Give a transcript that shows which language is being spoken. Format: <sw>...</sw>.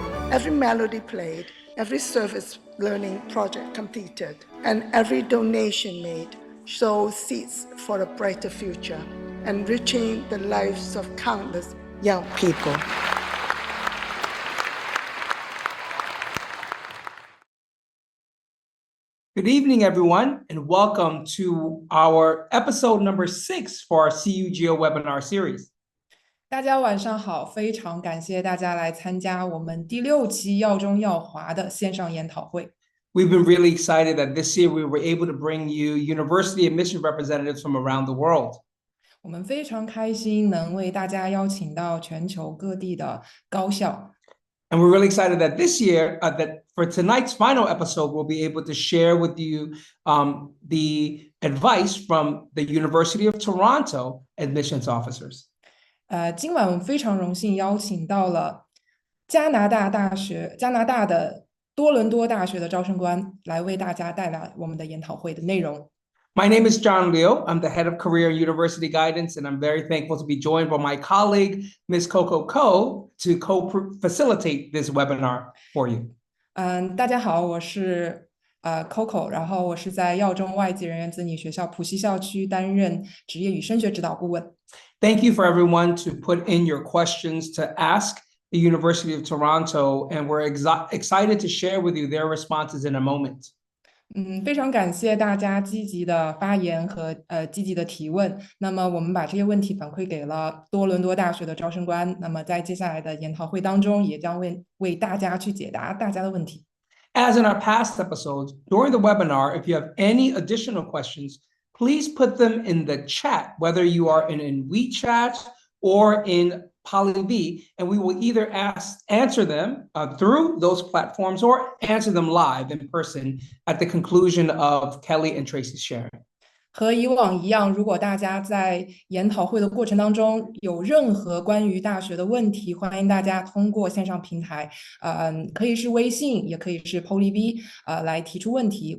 <en>Every melody played, every service learning project completed, and every donation made sows seeds for a brighter future, enriching the lives of countless young people. Good evening, everyone, and welcome to our episode number 6 for our CUGO webinar series.</en> <zh>大家晚上好，非常感谢大家来参加我们第6期耀中耀华的线上研讨会。</zh> <en>We've been really excited that this year we were able to bring you university admission representatives from around the world.</en> <zh>我们非常开心能为大家邀请到全球各地的高校。</zh> <en>And we're really excited that this year, that for tonight's final episode, we'll be able to share with you the advice from the University of Toronto admissions officers.</en> <zh>今晚我们非常荣幸邀请到了加拿大的多伦多大学的招生官来为大家带来我们的研讨会的内容。</zh> <en>My name is John Liu. I'm the head of career and university guidance, and I'm very thankful to be joined by my colleague, Ms. Coco Ko, to co-facilitate this webinar for you.</en> <zh>大家好，我是Coco， 然后我是在耀中外籍人员子女学校浦西校区担任职业与升学指导顾问。</zh> <en>Thank you for everyone to put in your questions to ask the University of Toronto, and we're excited to share with you their responses in a moment.</en> <zh>非常感谢大家积极的发言和积极的提问。那么我们把这些问题反馈给了多伦多大学的招生官。那么在接下来的研讨会当中，也将为大家去解答大家的问题。</zh> <en>As in our past episodes, during the webinar, if you have any additional questions, please put them in the chat, whether you are in WeChat or in PolyB, and we will either answer them through those platforms or answer them live in person at the conclusion of Kelli and Tracy's sharing.</en> <zh>和以往一样，如果大家在研讨会的过程当中有任何关于大学的问题，欢迎大家通过线上平台，可以是微信，也可以是 PolyB，来提出问题。</zh>